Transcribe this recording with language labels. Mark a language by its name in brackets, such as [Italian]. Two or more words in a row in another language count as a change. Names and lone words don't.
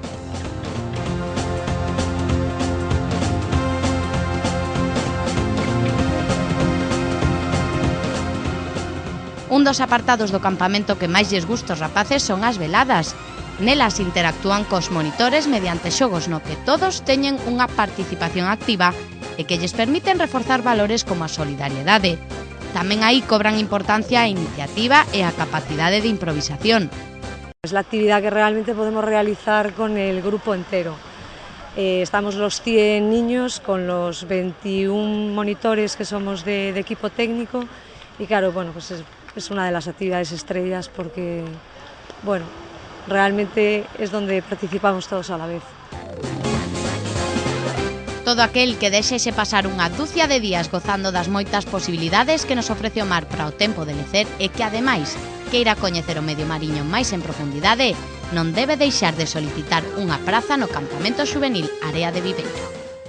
[Galician] Un dos apartados do campamento que máis lles gusta aos rapaces son as veladas. Nelas interactúan cos monitores mediante xogos no que todos teñen unha participación activa e que lles permiten reforzar valores como a solidariedade. Tamén aí cobran importancia a iniciativa e a capacidade de improvisación. [Spanish] Es la actividad que realmente podemos realizar con el grupo entero. Estamos los 100 niños con los 21 monitores que somos de equipo técnico y claro, bueno, pues es una de las actividades estrellas porque, bueno, realmente es donde participamos todos a la vez. [Galician] Todo aquel que deixexe pasar unha dúcia de días gozando das moitas posibilidades que nos ofrece o mar para o tempo de lecer e que, ademais, queira coñecer o medio mariño máis en profundidade, non debe deixar de solicitar unha praza no campamento xuvenil Area de Viveiro.